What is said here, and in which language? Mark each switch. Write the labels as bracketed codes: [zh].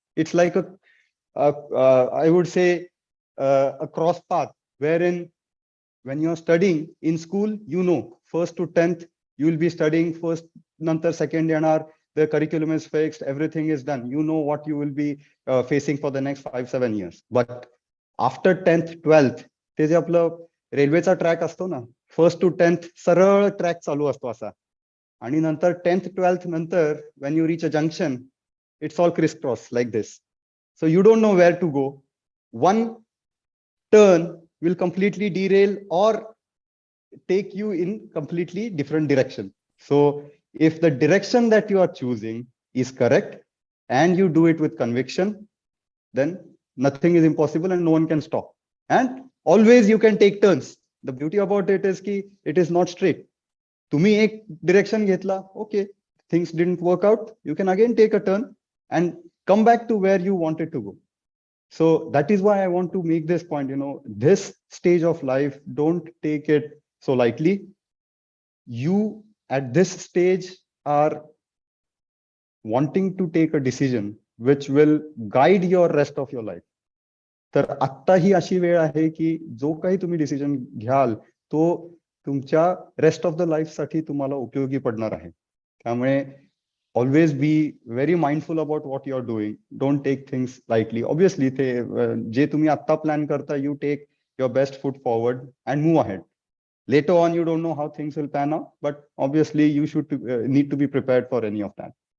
[en] It's like I would say a cross path, wherein when you're studying in school, first to 10th, you will be studying first, nantar second yanar, the curriculum is fixed, everything is done. You know what you will be facing for the next 5-7 years. [mr] But after 10th, 12th, ते जे आपलं रेल्वेचा track असतो ना, first to 10th सरळ track चालू असतो असा, आणि नंतर 10th 12th नंतर when you reach a junction, it's all crisscross like this. [en] So you don't know where to go. One turn will completely derail or take you in completely different direction. So if the direction that you are choosing is correct and you do it with conviction, then nothing is impossible and no one can stop. And always you can take turns. The beauty about it is ki it is not straight. तुम्ही एक direction घेतला, okay, things didn't work out, you can again take a turn and come back to where you wanted to go. So that is why I want to make this point, this stage of life, don't take it so lightly. You at this stage are wanting to take a decision which will guide your rest of your life. [mr] तर आत्ता ही अशी वेळ आहे की जो काही तुम्ही decision घ्याल तो तुमच्या रेस्ट ऑफ द लाईफ साठी तुम्हाला उपयोगी पडणार आहे. [en] त्यामुळे always be very mindful about what you're doing. Don't take things lightly. Obviously, जे तुम्ही आत्ता plan करता, you take your best foot forward and move ahead. Later on, you don't know how things will pan out, but obviously you should need to be prepared for any of that.